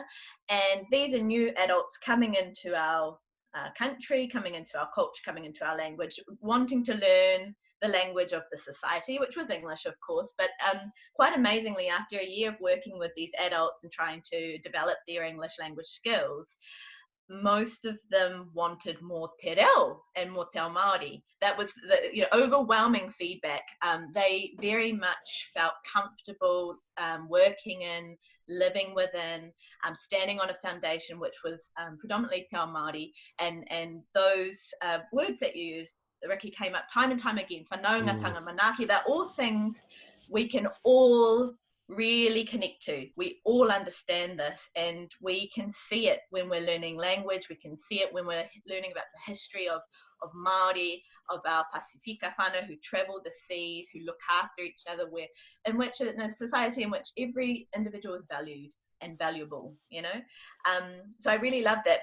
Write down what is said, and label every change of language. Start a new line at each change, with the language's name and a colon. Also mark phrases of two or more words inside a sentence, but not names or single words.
English: And these are new adults coming into our country, coming into our culture, coming into our language, wanting to learn, the language of the society, which was English, of course. But quite amazingly, after a year of working with these adults and trying to develop their English language skills, most of them wanted more
Māori: te reo
English: and more
Māori: te ao Māori.
English: That was the overwhelming feedback. They very much felt comfortable working in, living within, standing on a foundation which was predominantly
Māori: te ao Māori,
English: and those words that you used, Ricky, came up time and time again.
Māori: Whanaungatanga, manaaki,
English: they're all things we can all really connect to. We all understand this, and we can see it when we're learning language. We can see it when we're learning about the history of Māori, of our Pasifika whānau who travel the seas, who look after each other, in a society in which every individual is valued and valuable, So I really love that.